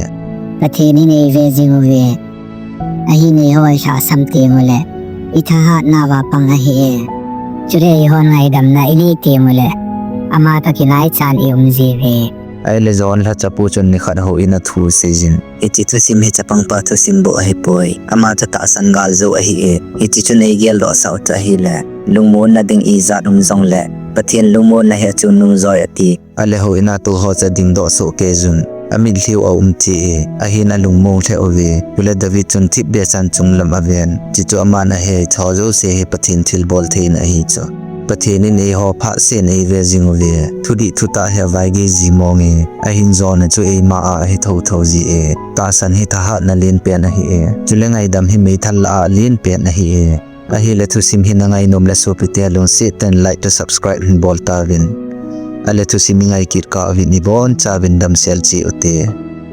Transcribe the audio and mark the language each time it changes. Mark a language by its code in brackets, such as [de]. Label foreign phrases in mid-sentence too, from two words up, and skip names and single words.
[tcz] Pathenin e ve zingu ve ahin e hoi sha samte mule itha hat na wa pang ahi e chure e hon ngai dam na ini te mule ama ta kinai chan e umji ve ai le zon la chapu chun ni khat ho ina thu sejin ichi Thusim he chapang pa Thusim bo ahi poi ama cha ta san gal zo ahi e ichi chun ei gel do sa ta hi le lungmon na ding i za dum zong le Pathen lungmon na he chun nung zoi ati ale ho ina tu ho cha ding do so ke jun ami liu a ti ahin alung mo the ove ule David chun tip be chan chung lam aven chi chu amana he thozo se he Pathen thil bol thein a hi cho Pathen ni ho pha se nei ve jing ove thudi thuta he vai ge ji monge ahin zon chu e ma a he tho tho ji e ta san hi tha ha na len pen a hi e chulengai dam hi me thal a len pen a hi e ahile Thusim hi nangai nom la so pite lung se ten [en] like to subscribe [tcz] hin bol ta vin ale Thusim ngai kit ka vin ni bon cha vin dam sel chi ute